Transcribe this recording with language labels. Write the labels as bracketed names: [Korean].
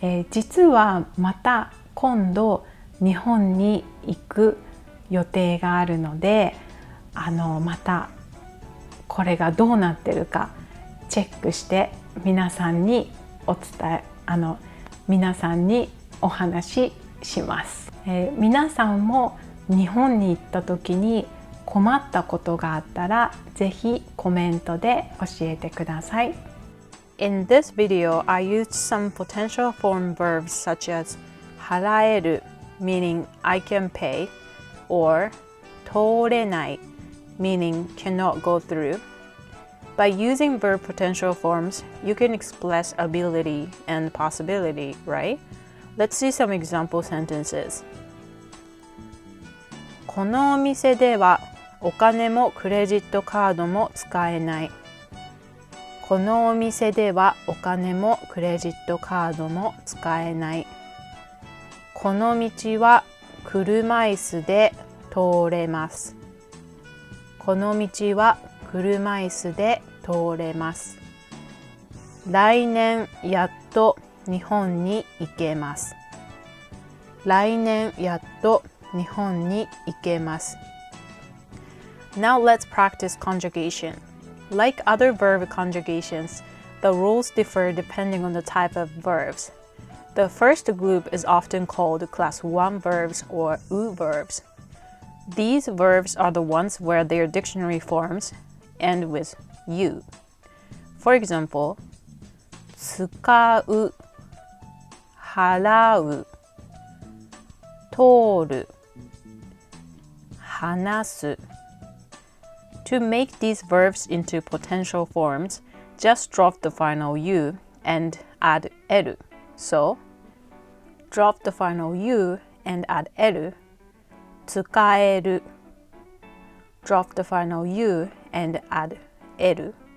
[Japanese] 実はまた今度日本に行く予定があるのでまたこれがどうなってるかチェックして皆さんにお話しします。皆さんも日本に行った時に困ったことがあったらぜひコメントで教えてください。 [English] In this video, I used some potential form verbs such as 払える meaning I can pay or 通れない meaning cannot go through. By using verb potential forms, you can express ability and possibility, right? Let's see some example sentences. [Japanese] このお店ではお金もクレジットカードも使えない。このお店ではお金もクレジットカードも使えない。この道は車椅子で通れます。この道は車椅子で通れます。来年やっと日本に行けます。来年やっと日本に行けます。 [English] Now let's practice conjugation. Like other verb conjugations, the rules differ depending on the type of verbs. The first group is often called class 1 verbs or U verbs. These verbs are the ones where their dictionary forms end with U. For example, [Japanese] 使う、払う、通る、話す。 [English] To make these verbs into potential forms, just drop the final U and add eru. So, drop the final U and add eru. 使える Drop the final U and add eru.